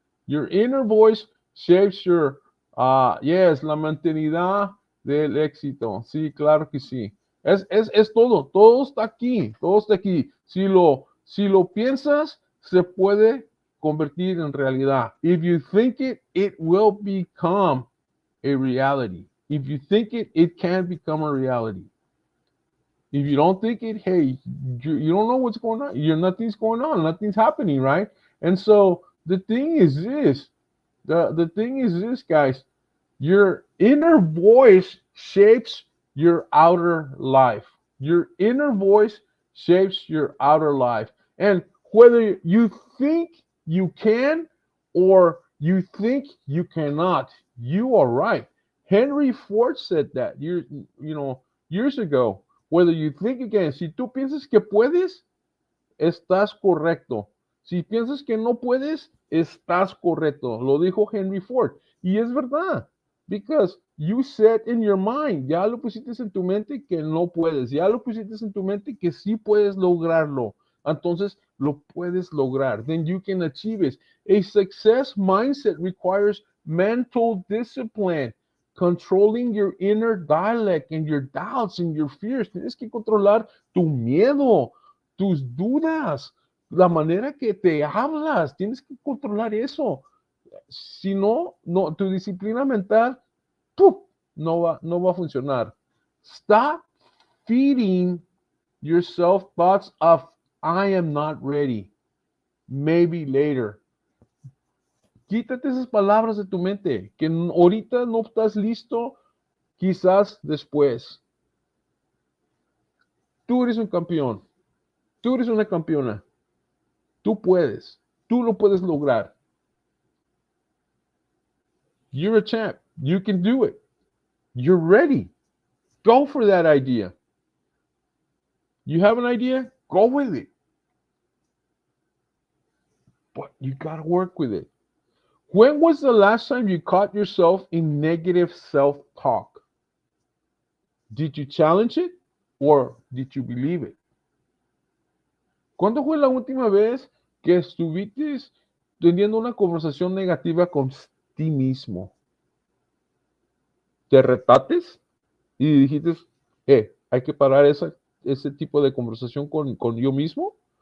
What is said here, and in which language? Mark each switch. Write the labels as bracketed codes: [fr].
[en] Your inner voice shapes your, yes, [es] la mentalidad del éxito. Sí, claro que sí. Es todo está aquí, todo está aquí. Si lo piensas, se puede convertir en realidad. [en] If you think it, it will become a reality. If you think it, it can become a reality. If you don't think it, hey, you don't know what's going on. Nothing's going on. Nothing's happening, right? And so the thing is this. The thing is this, guys. Your inner voice shapes your outer life. Your inner voice shapes your outer life. And whether you think you can or you think you cannot, you are right. Henry Ford said that years ago. Whether you think you can, [es] si tú piensas que puedes, estás correcto. Si piensas que no puedes, estás correcto. Lo dijo Henry Ford. Y es verdad. [en] Because you said in your mind, [es] ya lo pusiste en tu mente que no puedes. Ya lo pusiste en tu mente que sí puedes lograrlo. Entonces, lo puedes lograr. [en] Then you can achieve it. A success mindset requires mental discipline. Controlling your inner dialect and your doubts and your fears. [es] Tienes que controlar tu miedo, tus dudas, la manera que te hablas, tienes que controlar eso. Si no, tu disciplina mental, ¡pum!, no va a funcionar. [en] Stop feeding yourself thoughts of I am not ready, maybe later. [es] Quítate esas palabras de tu mente, que ahorita no estás listo, quizás después. Tú eres un campeón, tú eres una campeona. Tú puedes. Tú lo puedes lograr. [en] You're a champ. You can do it. You're ready. Go for that idea. You have an idea? Go with it. But you got to work with it. When was the last time you caught yourself in negative self-talk? Did you challenge it or did you believe it? [es] ¿Cuándo fue la última vez que estuviste teniendo una conversación negativa con ti mismo? ¿Te retates y dijiste, hay que parar ese tipo de conversación con yo mismo?